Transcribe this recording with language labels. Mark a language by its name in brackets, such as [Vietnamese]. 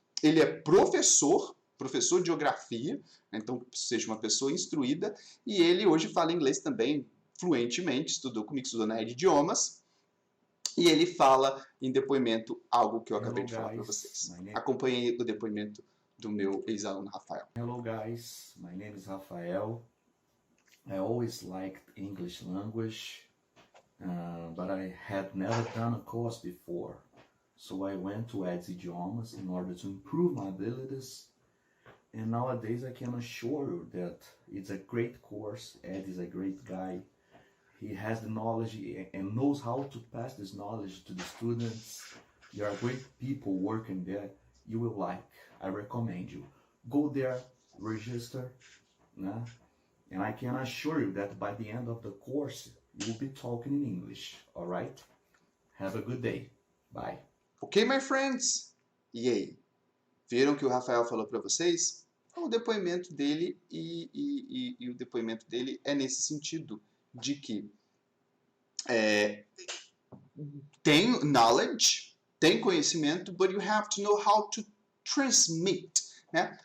[Portuguese] Ele é professor de geografia, então seja uma pessoa instruída, e ele hoje fala inglês também fluentemente, estudou comigo, estudou na Ed Idiomas, e ele fala em depoimento algo que eu acabei de falar para vocês. Acompanhe o depoimento do meu ex-aluno Rafael. [English] Hello guys, my name is Rafael. I always liked English language, but I had never done a course before. So I went to Ed's Idiomas in order to improve my abilities. And nowadays I can assure you that it's a great course. Ed is a great guy. He has the knowledge and knows how to pass this knowledge to the students. There are great people working there. You will like. I recommend you. Go there, register, né? And I can assure you that by the end of the course, you will be talking in English, alright? Have a good day. Bye. Ok, my friends? [Portuguese] E aí? Viram o que o Rafael falou para vocês? O depoimento dele e o depoimento dele é nesse sentido, de que tem knowledge, tem conhecimento, [English] but you have to know how to transmit, [Portuguese] né?